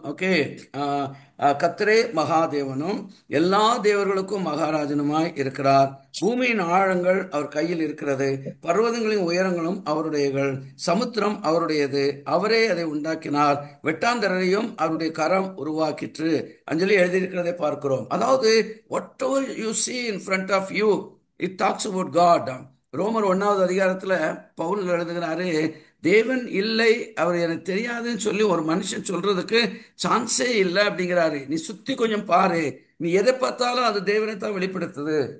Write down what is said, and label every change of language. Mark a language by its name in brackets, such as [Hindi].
[Tamil] Okay, கர்த்தரே மகாதேவனும் எல்லா தேவர்களுக்கும் மகாராஜனுமாய் இருக்கிறார். பூமியின் ஆழங்கள் அவர் கையில் இருக்கிறது, பர்வதங்களின் உயரங்களும் அவருடையகள், சமுத்திரம் அவருடையது, அவரே அதை உண்டாக்கினார், வெட்டாந்தரையும் அவருடைய கரம் உருவாக்கிற்று அஞ்சலி எழுதியிருக்கிறதை பார்க்கிறோம். அதாவது [English] Whatever you see in front of you, it talks about God. [Tamil] ரோமர் 1வது அதிகாரத்துல பவுல் எழுதுகிறாரு, தேவன் இல்லை, அவர் எனக்கு தெரியாதுன்னு சொல்லி ஒரு மனுஷன் சொல்றதுக்கு சான்ஸே இல்லை அப்படிங்கிறாரு. நீ சுத்தி கொஞ்சம் பாரு, நீ எதை பார்த்தாலும் அது தேவனை தான் வெளிப்படுத்துது.